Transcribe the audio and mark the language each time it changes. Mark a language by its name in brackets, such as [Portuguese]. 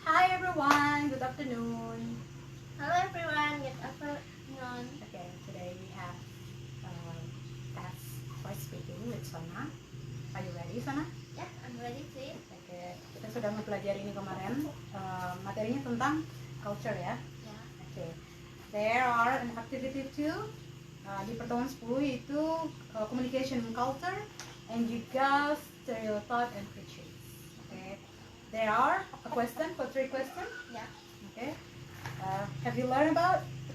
[English] everyone, good afternoon. Hello everyone, good afternoon. Okay, today we have task for speaking with Sona. Are you ready, Sona? Yeah, I'm ready please. [Indonesian] Oke, kita sudah mempelajari ini kemarin. Materinya tentang culture ya. Ya. [English] Oke, there are an activity too. [Indonesian] Di pertemuan 10 yaitu [English] communication and culture and juga stereotype and prejudice. Okay, there are a question for 3 questions. Yeah. Okay, have you learned about?